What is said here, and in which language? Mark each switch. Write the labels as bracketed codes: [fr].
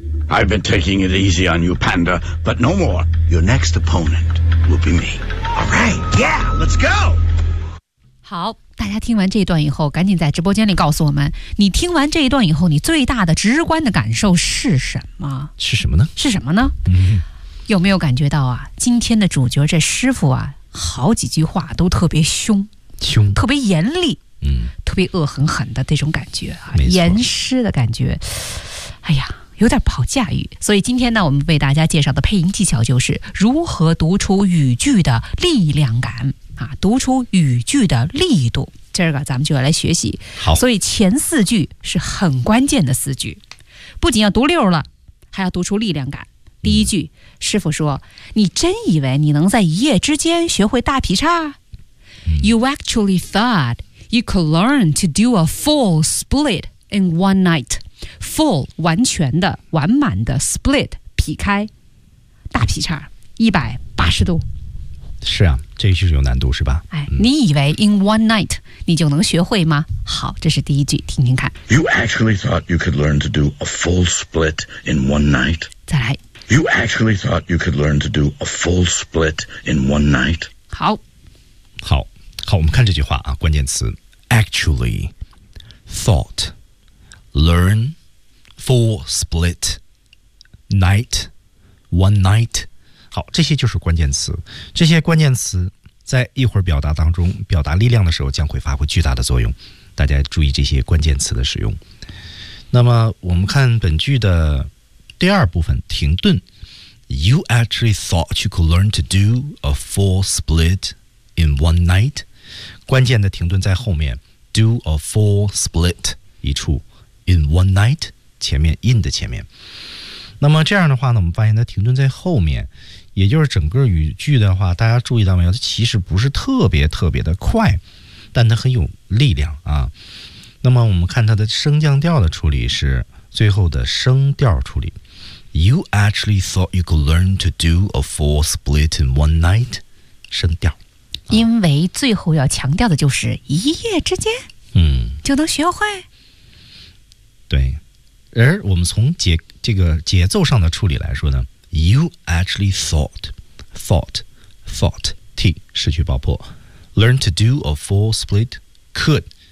[en] I've been taking it easy on you, Panda, but no more. Your next opponent will be me. All right, yeah, let's go. [zh] 好，大家听完这一段以后，赶紧在直播间里告诉我们，你听完这一段以后，你最大的直观的感受是什么？是什么呢？是什么呢？嗯，有没有感觉到啊？今天的主角这师傅啊，好几句话都特别凶，凶，特别严厉，嗯，特别恶狠狠的这种感觉啊，严师的感觉。哎呀。有点不好驾驭，所以今天呢，我们为大家介绍的配音技巧就是如何读出语句的力量感啊，读出语句的力度。今儿个咱们就要来学习。好，所以前四句是很关键的四句，不仅要读溜了，还要读出力量感。第一句，师傅说：“你真以为你能在一夜之间学会大劈叉？” [en] You actually thought you could learn to do a full split in one night. [zh] Full 完全的完满的 split 劈开大劈叉180度，是啊，这一句是有难度是吧？哎，你以为 in one night 你就能学会吗？好，这是第一句，听听看。 [en] You actually thought you could learn to do a full split in one night. [zh] 再来。 [en] You actually thought you could learn to do a full split in one night. [zh] 好，好，好，我们看这句话啊，关键词 actually thought. [en] Learn, full split, night, one night. [zh] 好，这些就是关键词。这些关键词在一会儿表达当中，表达力量的时候将会发挥巨大的作用。大家注意这些关键词的使用。那么我们看本句的第二部分，停顿。 [en] You actually thought you could learn to do a full split in one night? [zh] 关键的停顿在后面。 Do a full split 一处。 In one night, 前面 in 的前面。那么这样的话呢，我们发现它停顿在后面，也就是整个语句的话，大家注意到没有，它其实不是特别特别的快，但它很有力量啊。那么我们看它的升降调的处理是最后的升调处理。 [en] You actually thought you could learn to do a full split in one night? [zh] 升调。因为最后要强调的就是一夜之间，嗯，就能学会。对，而我们从节奏上的处理来说呢 ， You actually thought t 失去爆破 ， learn to do a full split could